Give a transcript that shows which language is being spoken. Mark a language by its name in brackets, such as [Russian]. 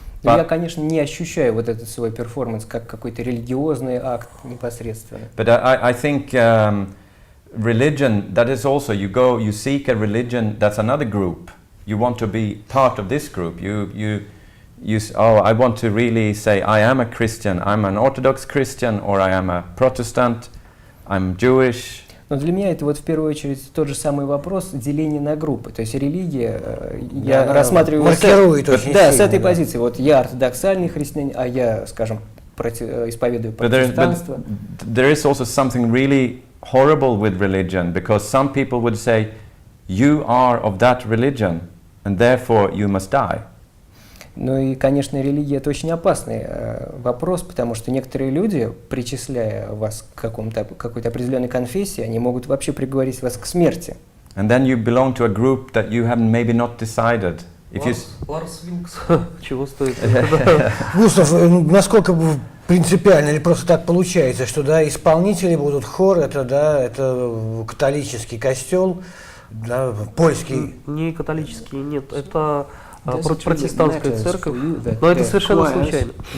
[Russian] Я, конечно, не ощущаю вот этот свой перформанс как какой-то религиозный акт непосредственно. [English] But I think religion, that is also, you seek a religion, that's another group. You want to be part of this group. I want to really say, I am a Christian, I'm an Orthodox Christian, or I am a Protestant, I'm Jewish. [Russian] Но для меня это вот в первую очередь тот же самый вопрос деления на группы. То есть религия, я рассматриваю с этой позиции. Вот я ортодоксальный христианин, а я, скажем, исповедую [English] But [Russian] протестанство. [English] there is also something really horrible with religion, because some people would say, you are of that religion, and therefore you must die. [Russian] Ну и, конечно, религия – это очень опасный вопрос, потому что некоторые люди, причисляя вас к какой-то определенной конфессии, они могут вообще приговорить вас к смерти. [English] And then you belong to a group that you have maybe not decided. [Russian] Ларс Вилкс, чего стоит? Густав, насколько принципиально или просто так получается, что да, исполнители будут хор, это католический костел, да, польский. Не католический, нет, это протестантская церковь, но это совершенно случайно.